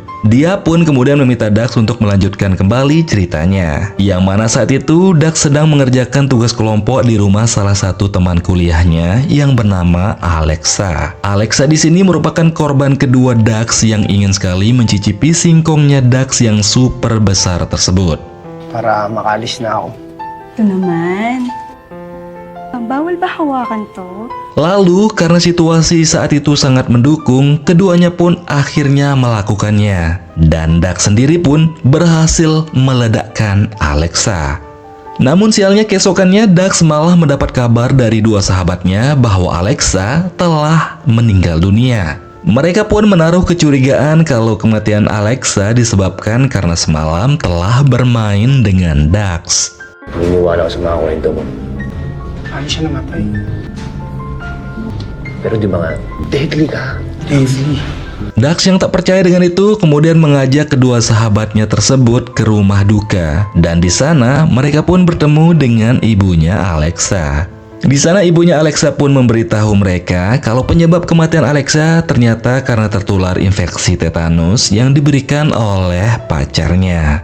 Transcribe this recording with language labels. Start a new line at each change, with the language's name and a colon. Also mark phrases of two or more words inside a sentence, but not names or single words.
Indonesian: Dia pun kemudian meminta Dax untuk melanjutkan kembali ceritanya. Yang mana saat itu Dax sedang mengerjakan tugas kelompok di rumah salah satu teman kuliahnya yang bernama Alexa. Alexa di sini merupakan korban kedua Dax yang ingin sekali mencicipi singkongnya Dax yang super besar tersebut.
Filipino: Para makalis na ako. Ito naman. Bawal ba hawakan to?
Indonesian: Lalu karena situasi saat itu sangat mendukung, keduanya pun akhirnya melakukannya. Dan Dax sendiri pun berhasil meledakkan Alexa. Namun sialnya keesokannya Dax malah mendapat kabar dari dua sahabatnya bahwa Alexa telah meninggal dunia. Mereka pun menaruh kecurigaan kalau kematian Alexa disebabkan karena semalam telah bermain dengan Dax.
Filipino: Naniniwala ako sa mga kwento mo. Ano siya namatay? Pero di ba nga, deadly ka? Deadly.
Indonesian: Dax yang tak percaya dengan itu kemudian mengajak kedua sahabatnya tersebut ke rumah duka. Dan di sana mereka pun bertemu dengan ibunya Alexa. Di sana ibunya Alexa pun memberitahu mereka kalau penyebab kematian Alexa ternyata karena tertular infeksi tetanus yang diberikan oleh pacarnya.